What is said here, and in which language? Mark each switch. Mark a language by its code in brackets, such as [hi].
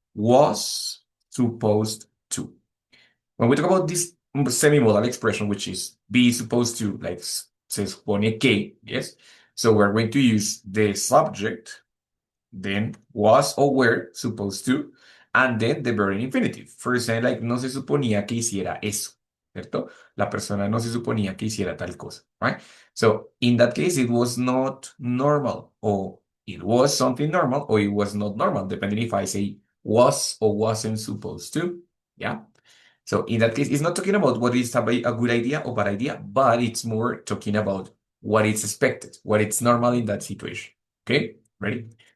[en] Was supposed to. When we talk about this semi-modal expression, which is be supposed to, like [es] se supone que, [en] yes? So we're going to use the subject, then was or were supposed to, and then the verb in infinitive. First saying like, [es] no se suponía que hiciera eso, ¿cierto? La persona no se suponía que hiciera tal cosa, right? [en] So in that case, it was not normal, or it was something normal, or it was not normal, depending if I say was or wasn't supposed to, yeah? So in that case, it's not talking about what is a good idea or bad idea, but it's more talking about what is expected, what is normal in that situation. Okay, ready?